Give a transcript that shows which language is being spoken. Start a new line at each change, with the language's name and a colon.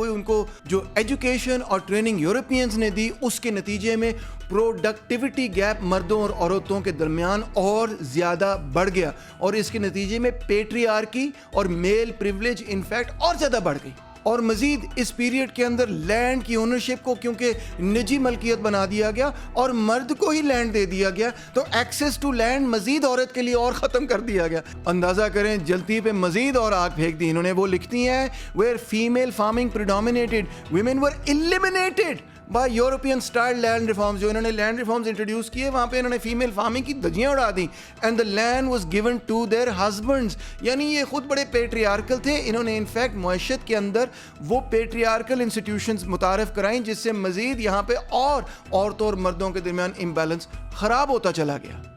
Urdu: کوئی ان کو جو ایجوکیشن اور ٹریننگ یورپینز نے دی اس کے نتیجے میں پروڈکٹیوٹی گیپ مردوں اور عورتوں کے درمیان اور زیادہ بڑھ گیا, اور اس کے نتیجے میں پیٹریارکی اور میل پریولیج انفیکٹ اور زیادہ بڑھ گئی. اور مزید اس پیریڈ کے اندر لینڈ کی اونرشپ کو کیونکہ نجی ملکیت بنا دیا گیا اور مرد کو ہی لینڈ دے دیا گیا, تو ایکسیس ٹو لینڈ مزید عورت کے لیے اور ختم کر دیا گیا. اندازہ کریں جلتی پہ مزید اور آگ پھینک دی انہوں نے. وہ لکھتی ہیں
English: where female farming predominated, women were eliminated by European style land reforms.
Urdu: جو انہوں نے لینڈ ریفارمز انٹروڈیوس کیے وہاں پہ انہوں نے فیمیل فارمنگ کی دھجیاں اڑا دیں,
English: And the land was given to their husbands.
Urdu: یعنی یہ خود بڑے پیٹریارکل تھے. انہوں نے انفیکٹ معیشت کے اندر وہ پیٹریارکل انسٹیٹیوشنز متعارف کرائیں جس سے مزید یہاں پہ اور عورتوں اور مردوں کے درمیان امبیلنس خراب ہوتا چلا گیا.